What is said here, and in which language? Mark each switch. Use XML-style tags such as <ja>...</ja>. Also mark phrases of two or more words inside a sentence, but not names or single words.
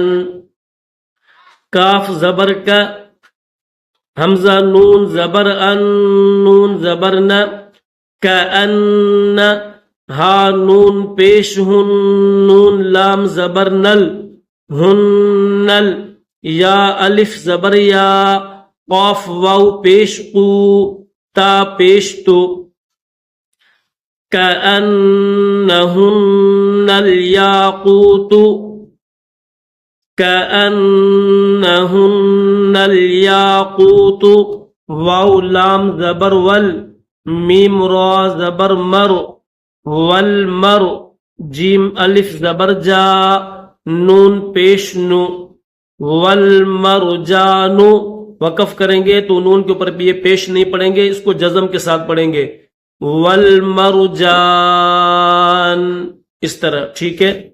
<ur>کاف زبر کا، حمزہ نون زبر ان، نون زبر نہ، کأن، ہا نون پیش ہن، نون لام زبر نل، ہنل، یا الف زبر یا، قاف واو پیش قو، تا پیش تو،</ur> <ar>کأنہن الیاقوت، کأنہن الیاقوت،</ar> <ur>واو لام زبر ول، میم را زبر مر، والمر، جیم الف زبر جا، نون پیش نو، والمرجان، وقف کریں گے تو نون کے اوپر بھی یہ پیش نہیں پڑھیں گے، اس کو جزم کے ساتھ پڑھیں گے، والمرجان، اس طرح، ٹھیک ہے۔</ur>